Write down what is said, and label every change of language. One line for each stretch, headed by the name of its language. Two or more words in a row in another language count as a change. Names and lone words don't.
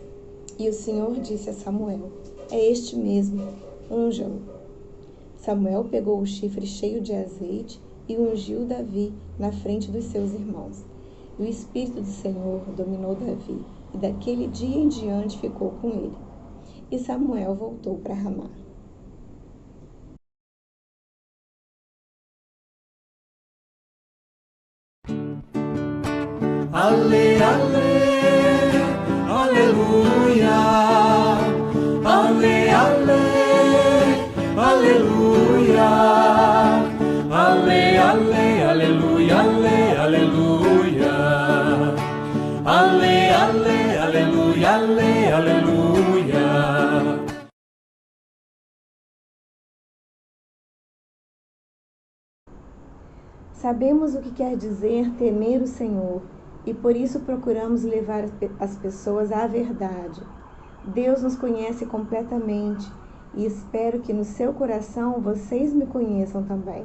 Portuguese: E o Senhor disse a Samuel: é este mesmo, unja-o. Samuel pegou o chifre cheio de azeite e ungiu Davi na frente dos seus irmãos. E o Espírito do Senhor dominou Davi, e daquele dia em diante ficou com ele. E Samuel voltou para Ramá. Ale, ale, aleluia. Ale, ale, aleluia. Ale, ale, aleluia, ale, aleluia. Ale, ale, aleluia, ale, aleluia. Sabemos o que quer dizer temer o Senhor e por isso procuramos levar as pessoas à verdade. Deus nos conhece completamente e espero que no seu coração vocês me conheçam também.